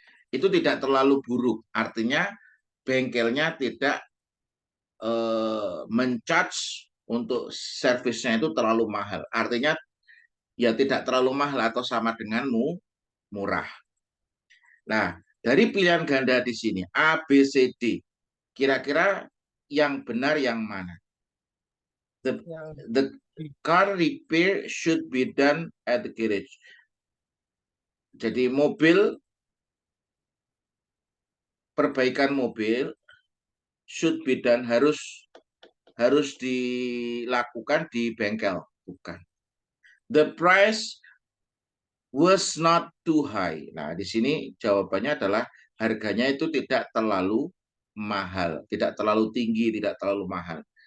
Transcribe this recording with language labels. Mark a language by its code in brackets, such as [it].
[id] itu tidak terlalu buruk. Artinya bengkelnya tidak mencharge untuk servisnya itu terlalu mahal. Artinya ya tidak terlalu mahal atau sama denganmu murah. Nah, dari pilihan ganda di sini A, B, C, D, kira-kira yang benar yang mana? [en] The car repair should be done at the garage. [id] Jadi perbaikan mobil [en] should be done [id] harus dilakukan di bengkel, bukan. [en] The price was not too high. [id] Nah, di sini jawabannya adalah harganya itu tidak terlalu mahal, tidak terlalu tinggi, tidak terlalu mahal.